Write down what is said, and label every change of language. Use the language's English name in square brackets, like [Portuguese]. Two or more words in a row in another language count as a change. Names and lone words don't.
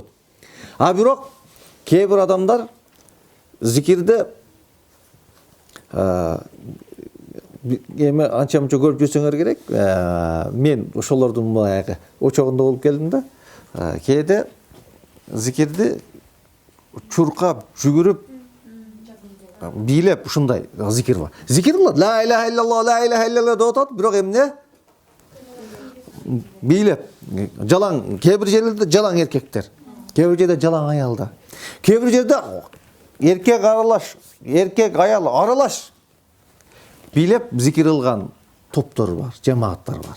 [Kyrgyz] А бирок кээ бир адамдар зикирде эме анча-мунча көрүп жүрсөңөр керек. Мен ошолордун баягы очогунда болуп келдим да. Кээде зикирди чуркап, жүгүрүп, бийлеп ушундай зикир бар. Зикир кылат. [Arabic] لا إله إلا الله، لا إله إلا الله деп атат, бирок эмне? [Kyrgyz] Бийлеп. Жалаң, кээ бир жерлерде жалаң эркектер, кээ бир жерде жалаң аялдар. Кээ бир жерде эркек аралаш, эркек аял аралаш бийлеп зикир кылган топтор бар, жамааттар бар.